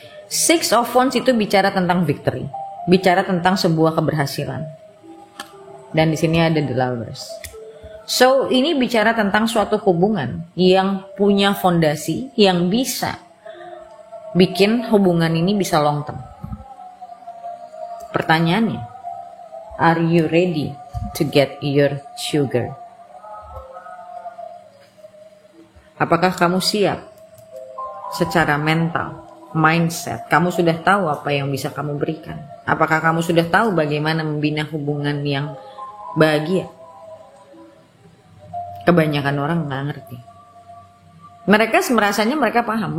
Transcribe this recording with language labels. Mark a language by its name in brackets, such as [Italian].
[Indonesian] Six of Wands itu bicara tentang victory, bicara tentang sebuah keberhasilan. Dan di sini ada the Lovers. So, ini bicara tentang suatu hubungan yang punya fondasi, yang bisa bikin hubungan ini bisa long term. Pertanyaannya, [English] are you ready to get your sugar? [Indonesian] Apakah kamu siap secara mental, mindset? Kamu sudah tahu apa yang bisa kamu berikan? Apakah kamu sudah tahu bagaimana membina hubungan yang bahagia? Kebanyakan orang nggak ngerti. Mereka merasanya mereka paham.